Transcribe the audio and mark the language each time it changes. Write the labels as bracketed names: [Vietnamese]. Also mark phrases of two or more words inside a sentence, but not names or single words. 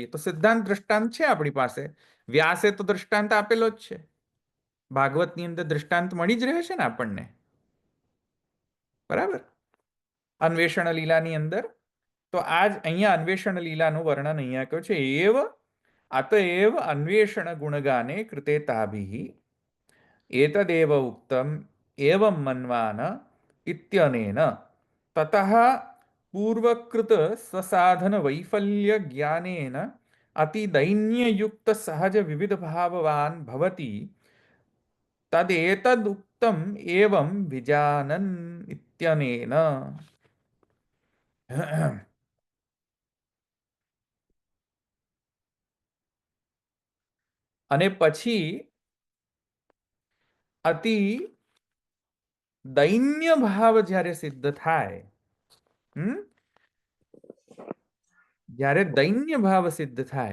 [Gujarati] તો સિદ્ધાંત દ્રષ્ટાંત છે આપણી પાસે. વ્યાસે તો દ્રષ્ટાંત આપેલો જ છે. ભાગવતની અંદર દ્રષ્ટાંત મળી જ રહે છે ને આપણને. બરાબર. અન્વેષણ લીલાની અંદર. તો આજ અહીંયા અન્વેષણ લીલાનું વર્ણન અહીંયા કહ્યું છે. [Sanskrit] એવ अतएव अन्वेषण गुणगाने कृते ताभिः एतदेव उक्तम् एवं मन्वान इत्यनेन ततः पूर्वकृत स्वसाधन वैफल्य ज्ञानेन अतिदैन्ययुक्त सहज विविध भाववान भवति तदेतदुक्तम् एवं विजानन् इत्यनेन। [Gujarati] અને પછી [Sanskrit] અતિ દૈન્ય ભાવ [Gujarati] જ્યારે સિદ્ધ થાય, જ્યારે દૈન્ય ભાવ સિદ્ધ થાય,